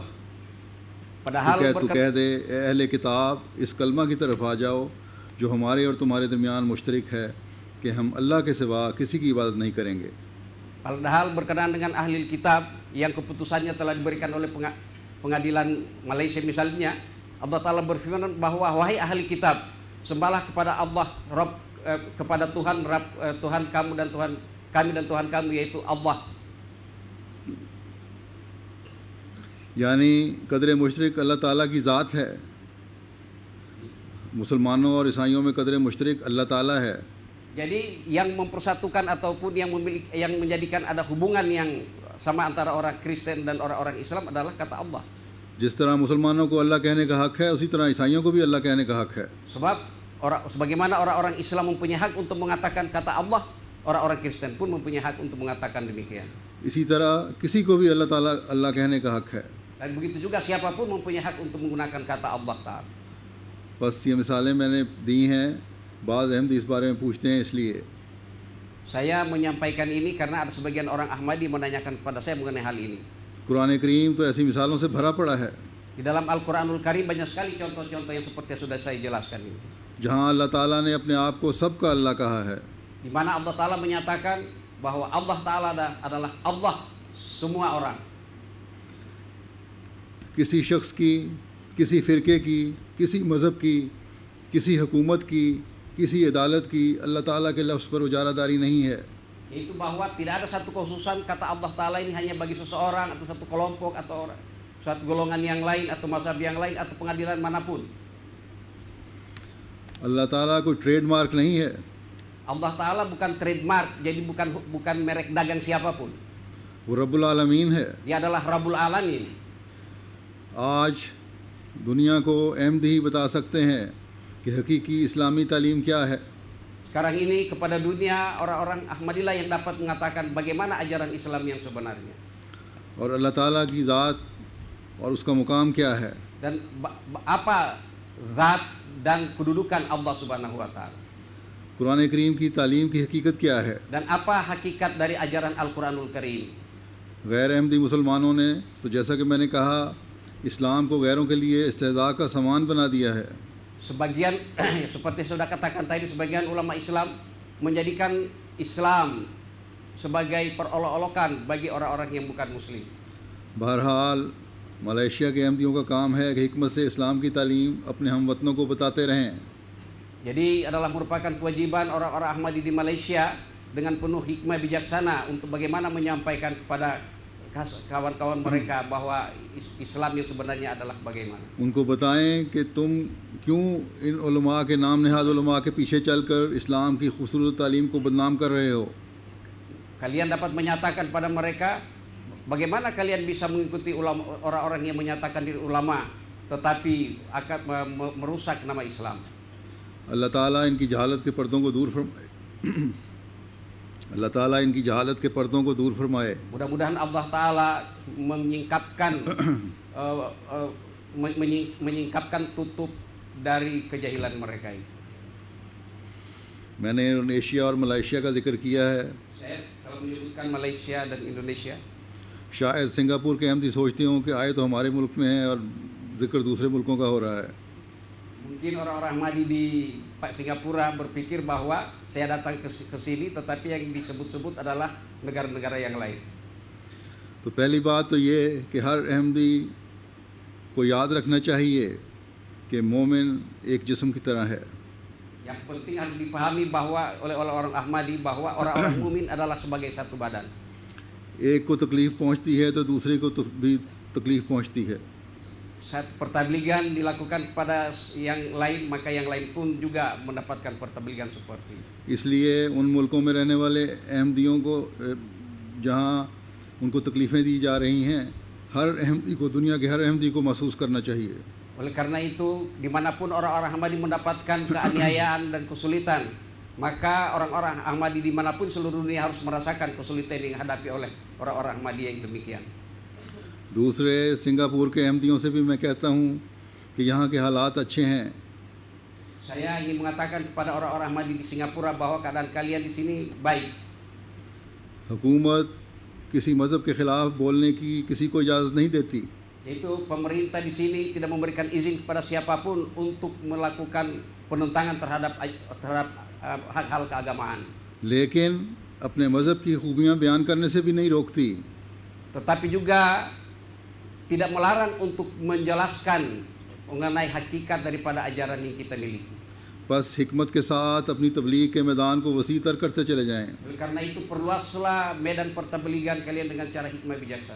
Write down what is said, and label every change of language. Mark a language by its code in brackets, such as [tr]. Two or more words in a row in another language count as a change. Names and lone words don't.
[id] Padahal [ur] تو کہہ دے اہلِ کتاب اس کلمہ کی طرف آ جاؤ جو ہمارے اور تمہارے درمیان مشترک ہے کہ ہم اللہ کے سوا کسی کی عبادت نہیں کریں گے. [id] Padahal berkenaan dengan ahli kitab yang keputusannya telah diberikan oleh pengadilan Malaysia misalnya, Allah Ta'ala berfirman bahwa wahai ahli kitab, sembahlah kepada Allah Rabb, kepada Tuhan Rabb, Tuhan kamu dan Tuhan kami dan Tuhan kamu, yaitu Allah. [ur] یعنی قدر مشترک اللہ تعالیٰ کی ذات ہے. مسلمانوں اور عیسائیوں میں قدر مشترک اللہ تعالیٰ ہے. [id] Jadi yang mempersatukan ataupun yang menjadikan ada hubungan yang sama antara orang Kristen dan orang-orang Islam adalah kata Allah. [ur] جس طرح مسلمانوں کو اللہ کہنے کا حق ہے اسی طرح عیسائیوں کو بھی اللہ کہنے کا حق ہے. [id] Sebab sebagaimana orang-orang Islam mempunyai hak untuk mengatakan kata Allah, orang-orang Kristen pun mempunyai hak untuk mengatakan demikian. [ur] اسی طرح کسی کو بھی اللہ تعالیٰ اللہ کہنے کا حق ہے. [id] Dan begitu juga siapapun mempunyai hak untuk menggunakan kata Allah Ta'ala. [ur] بس یہ مثالیں میں نے دی ہیں، بعض احمدی اس بارے میں پوچھتے ہیں اس لیے. [id] Saya menyampaikan ini karena ada sebagian orang Ahmadi menanyakan kepada saya mengenai hal ini. [ur] قرآن کریم تو ایسی مثالوں سے بھرا پڑا ہے [id] Di dalam Al-Quranul Karim banyak sekali contoh-contoh yang seperti yang sudah saya jelaskan ini. [ur] جہاں اللہ تعالیٰ نے اپنے آپ کو سب کا اللہ کہا ہے. [id] Di mana Allah Ta'ala menyatakan bahwa Allah Ta'ala adalah Allah semua orang. [ur] کسی شخص کی، کسی فرقے کی، کسی مذہب کی، کسی حکومت کی، کسی عدالت کی اللہ تعالیٰ کے لفظ پر اجارہ داری نہیں ہے. [id] Yaitu bahwa tidak ada satu kekhususan kata Allah Ta'ala ini hanya bagi seseorang atau satu kelompok atau suatu golongan yang lain atau mazhab yang lain atau pengadilan manapun. [ur] اللہ تعالیٰ کوئی ٹریڈمارک نہیں ہے. [id] Allah Ta'ala bukan trademark, jadi bukan merek dagang siapapun. [ur] وہ رب العالمین ہے. [id] Dia adalah [ar] رب العالمين. [ur] آج دنیا کو احمدی ہی بتا سکتے ہیں کہ حقیقی اسلامی تعلیم کیا ہے. [id] Sekarang ini kepada dunia orang-orang Ahmadiyah yang dapat mengatakan bagaimana ajaran Islam yang sebenarnya. [ur] اور اللہ تعالیٰ کی ذات اور اس کا مقام کیا ہے. [id] Dan apa zat dan kedudukan Allah [ar] سبحانه وتعالى. [ur] قرآن کریم کی تعلیم کی حقیقت کیا ہے. [id] Dan apa hakikat dari ajaran Al-Quranul Karim. [ur] غیر احمدی مسلمانوں نے تو جیسا کہ میں نے کہا اسلام کو غیروں کے لیے استہزا کا سامان بنا دیا ہے. [id] Sebagian seperti sudah katakan tadi, sebagian ulama Islam menjadikan Islam sebagai perolok-olokan bagi orang-orang yang bukan muslim. [ur] بہرحال ملیشیا کے احمدیوں کا کام ہے کہ حکمت سے اسلام کی تعلیم اپنے ہم وطنوں کو بتاتے رہیں. [id] Jadi adalah merupakan kewajiban orang-orang Ahmadi di Malaysia dengan penuh hikmah bijaksana untuk bagaimana menyampaikan kepada kawan-kawan mereka bahwa Islam yang sebenarnya adalah bagaimana. [ur] ان کو بتائیں کہ تم کیوں ان علماء کے نام نہاد علماء کے پیچھے چل کر اسلام کی خوبصورت تعلیم کو بدنام کر رہے ہو. [id] Kalian dapat menyatakan pada mereka bagaimana kalian bisa mengikuti orang-orang yang menyatakan diri ulama tetapi akan merusak nama Islam? [ur] اللہ تعالیٰ ان کی جہالت کے پردوں کو دور فرمائے اللہ تعالیٰ ان کی جہالت کے پردوں کو دور فرمائے. [id] Mudah-mudahan Allah Ta'ala menyingkapkan menyingkapkan tutup dari kejahilan mereka itu. [ur] میں نے انڈونیشیا اور ملیشیا کا ذکر کیا ہے. [id] Saya kalau menyebutkan Malaysia dan Indonesia, [ur] شاید سنگاپور کے احمدی سوچتے ہوں کہ آئے تو ہمارے ملک میں ہے اور ذکر دوسرے ملکوں کا ہو رہا ہے. [id] mungkin orang-orang Ahmadi di Singapura berpikir bahwa saya datang ke sini tetapi yang disebut-sebut adalah negara-negara yang lain. [ur] تو پہلی بات تو یہ کہ ہر احمدی کو یاد رکھنا چاہیے کہ مومن ایک جسم کی طرح ہے. [id] Yang penting harus dipahami bahwa oleh orang Ahmadi bahwa orang-orang mukmin adalah sebagai satu badan. [ur] ایک کو تکلیف پہنچتی ہے تو دوسرے کو بھی تکلیف پہنچتی ہے. [id] Saat pertabligan dilakukan pada yang lain, maka yang lain pun juga mendapatkan pertabligan seperti itu. [ur] اس لیے ان ملکوں میں رہنے والے احمدیوں کو جہاں ان کو تکلیفیں دی جا رہی ہیں، ہر احمدی کو، دنیا کے ہر احمدی کو محسوس کرنا چاہیے. [id] Oleh karena itu, dimanapun orang-orang Ahmadi mendapatkan keaniayaan dan kesulitan, maka orang-orang Ahmadi dimanapun seluruh dunia harus merasakan kesulitan yang dihadapi oleh orang-orang Ahmadi yang demikian. [ur] دوسرے سنگاپور کے احمدیوں سے بھی میں کہتا ہوں کہ یہاں کے حالات اچھے ہیں. [id] Saya ingin mengatakan kepada orang-orang Ahmadi di Singapura bahwa keadaan kalian di sini baik. [ur] حکومت کسی مذہب کے خلاف بولنے کی کسی کو اجازت نہیں دیتی. [id] Yaitu pemerintah di sini tidak memberikan izin kepada siapapun untuk melakukan penentangan terhadap hal-hal keagamaan. [ur] لیکن اپنے مذہب کی خوبیاں بیان کرنے سے بھی نہیں روکتی. [id] Tetapi juga tidak melarang untuk menjelaskan mengenai hakikat daripada ajaran yang kita miliki. [ur] بس حکمت کے ساتھ اپنی تبلیغ کے میدان کو وسیع تر کرتے چلے جائیں. [id] Oleh karena itu perluaslah medan pertabligan kalian dengan cara hikmah bijaksana.